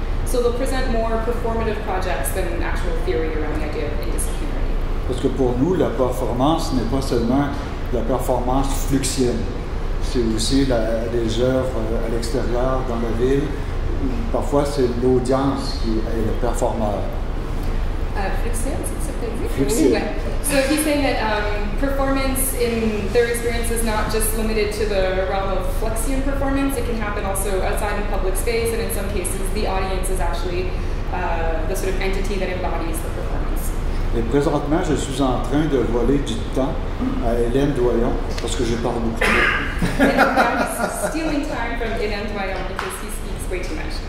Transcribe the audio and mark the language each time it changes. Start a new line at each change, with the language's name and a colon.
English: So they'll present more performative projects than actual theory around the idea of indisciplinarity.
French: Parce que pour nous, la performance n'est pas seulement la performance fluxienne. C'est aussi les œuvres à l'extérieur, dans la ville. Parfois, c'est l'audience qui est le performeur. Fluxion, c'est ça que tu dis? Oui.
English: So he's saying that performance in their experience is not just limited to the realm of flexion performance. It can happen also outside in public space, and in some cases, the audience is actually the sort of entity that embodies the performance.
French: Et présentement, je suis en train de voler du temps à Hélène Doyon parce que je parle beaucoup trop.
English: And now he's stealing time from Hélène Doyon because he speaks way too much.